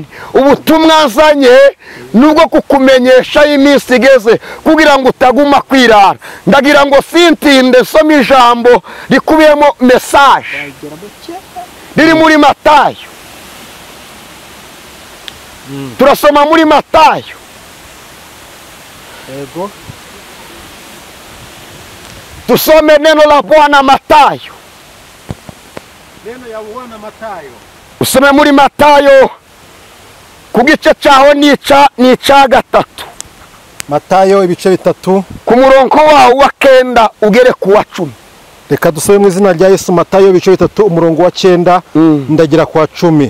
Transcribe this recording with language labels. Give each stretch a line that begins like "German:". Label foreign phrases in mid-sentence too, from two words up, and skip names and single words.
Kinyarwanda: Ubutumwa nzanye nubwo kukumenyesha iminsi igeze kugira ngo utaguma kwirara. Ndagira ngo sintinde soma ijambo rikubiyemo message riri muri Matayo. Turasoma muri Matayo. Yego.
Swahili: Tusome neno la Bwana Matayo. Neno ya Bwana Matayo.
Kinyarwanda: Usome muri Matayo ku gice cyaho ni icya 3. Matayo ibice 3 ku murongo wawo wa 9 ugere ku wa 10. Reka dusome mu izina rya Yesu. Matayo ibice 3 umurongo wa 9 ndagira kwa 10.